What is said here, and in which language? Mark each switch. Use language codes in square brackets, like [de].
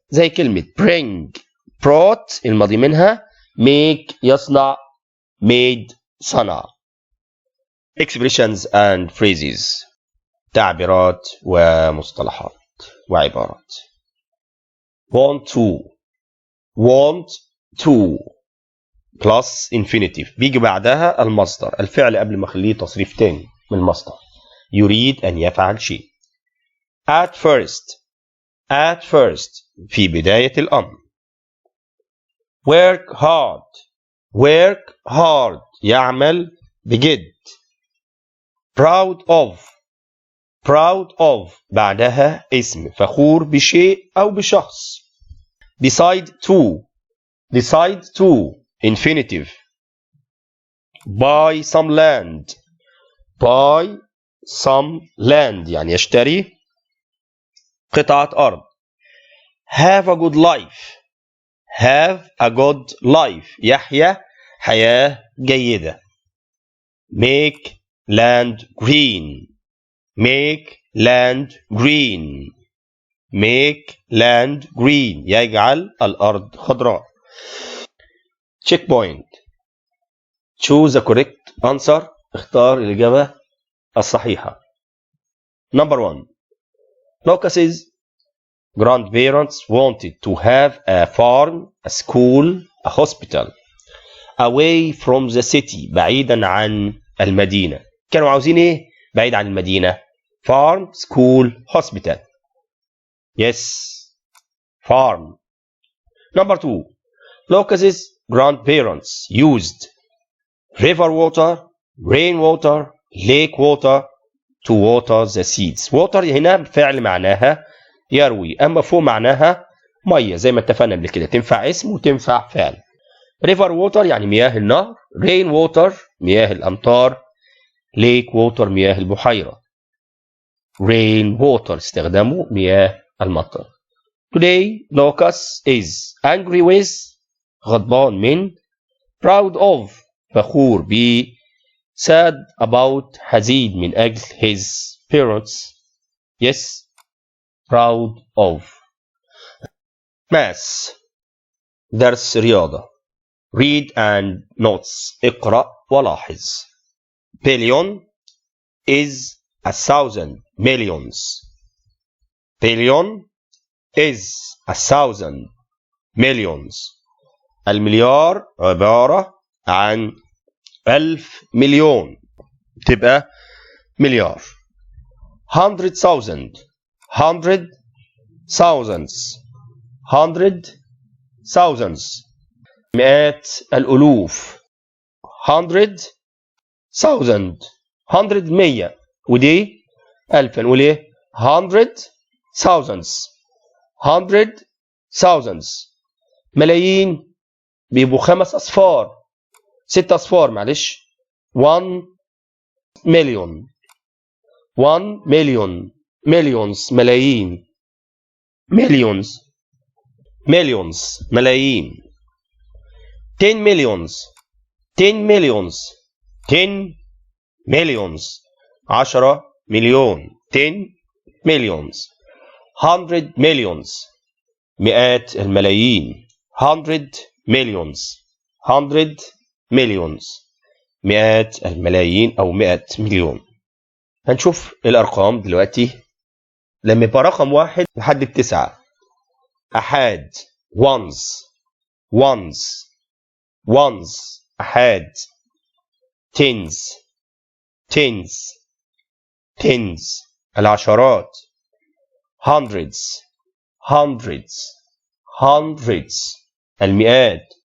[ar] زي كلمة bring. brought الماضي منها. [en] make يصنع. made صنع. expressions and phrases. [ar] تعبيرات ومصطلحات وعبارات. [en] want to. want to plus infinitive. [ar] بيجي بعدها المصدر. الفعل قبل ما اخليه تصريف تاني من المصدر. يريد أن يفعل شيء. [en] at first. at first [ar] في بداية الأمر. [en] work hard. work hard [ar] يعمل بجد. [en] proud of. proud of [ar] بعدها اسم فخور بشيء أو بشخص. [en] decide to. decide to infinitive. buy some land. buy some land [ar] يعني يشتري قطعة أرض. [en] have a good life. have a good life. [ar] يحيا حياة جيدة. [en] make land green. make land green. make land green. [ar] يجعل الأرض خضراء. [en] check point. choose the correct answer. [ar] اختار الإجابة الصحيحة. [en] number 1. Lucas's grandparents wanted to have a farm, a school, a hospital away from the city. [ar] بعيدا عن المدينة. كانوا عاوزين ايه بعيد عن المدينة؟ [en] farm, school, hospital. yes, farm. number 2. Lucas's grandparents used river water, rain water, lake water to water the seeds. [ar] water هنا فعل معناها يروي، أما فوق معناها مية زي ما اتفقنا قبل كده، تنفع اسم وتنفع فعل. [en] river water [ar] يعني مياه النهر، [en] rain water [ar] مياه الأمطار، [en] lake water [ar] مياه البحيرة. [en] rain water [ar] استخدامه مياه المطر. [en] today Lucas is angry with [ar] غضبان من، [en] proud of [ar] فخور ب، [en] sad about [ar] حزين من أجل [en] his parents. yes, proud of. [ar] math درس رياضة. [en] read and notes [ar] اقرأ ولاحظ. [en] billion is 1,000 millions. billion is 1,000 millions. [ar] المليار عبارة عن 1000 مليون، تبقى مليار. [en] 100,000 100 thousands 100 thousands [ar] مئات الألوف. [en] 100 thousand [ar] 100 مية، ودي 1000. نقول ايه؟ 100 thousands 100 thousands. ملايين بيبقوا 5 أصفار 6 أصفار معلش. [en] 1 million 1 million millions ملايين. millions millions ملايين. 10 millions 10 millions 10 millions 10 مليون. 10 millions. 100 millions [ar] مئات الملايين. [en] 100 millions 100 millions [ar] مئات الملايين أو 100 مليون. هنشوف الأرقام دلوقتي لما يبقى رقم 1 لحد ب9. [en] أحاد ones ones ones أحاد. tens tens tens العشرات. hundreds hundreds hundreds المئات.